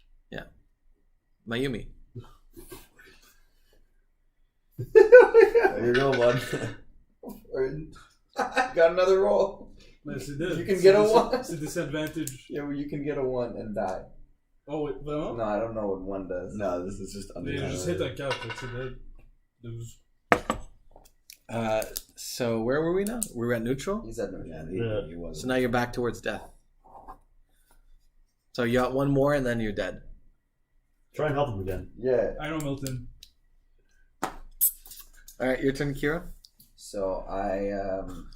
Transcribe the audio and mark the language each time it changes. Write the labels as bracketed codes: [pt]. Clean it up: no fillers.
[en] Yeah, Mayumi. There you go, bud. Got another roll. You can get a 1. It's a disadvantage. Yeah, well, you can get a 1 and die. Oh, wait, vraiment? No, I don't know what 1 does. No, this is just [fr] Mais juste hit un 4, c'est dead. [en] 12. So where were we now? We were at neutral. He's at no jam. He wasn't. So now you're back towards death. So you got one more, and then you're dead. Try and help him again. Yeah. I know Milton. All right, your turn, Kira. So I